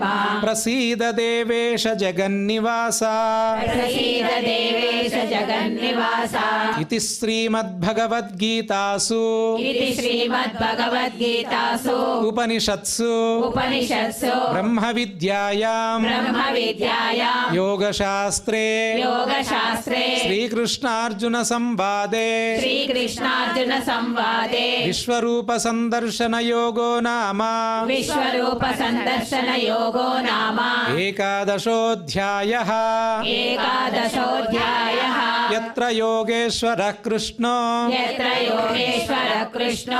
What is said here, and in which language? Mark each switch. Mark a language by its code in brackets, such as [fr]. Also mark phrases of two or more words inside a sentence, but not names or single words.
[sa] ప్రసీద దేవేశ జగన్నివాస ప్రసీద దేవేశ జగన్నివాస ఇది శ్రీమద్భగవద్గీతాసు ఇది శ్రీమద్భగవద్గీతాసు ఉపనిషత్సు ఉపనిషత్సు బ్రహ్మ విద్యాయాం బ్రహ్మ విద్యాయాం యోగశాస్త్రే యోగశాస్త్రే శ్రీకృష్ణార్జున సంవాదే శ్రీకృష్ణార్జున సంవాదే విశ్వరూప సందర్శన యోగో నామ విశ్వరూప సందర్శన యోగో నామ ఏకాదశోऽధ్యాయః ఏకాదశోऽధ్యాయః యత్ర యోగేశ్వరః కృష్ణో యత్ర యోగేశ్వర కృష్ణో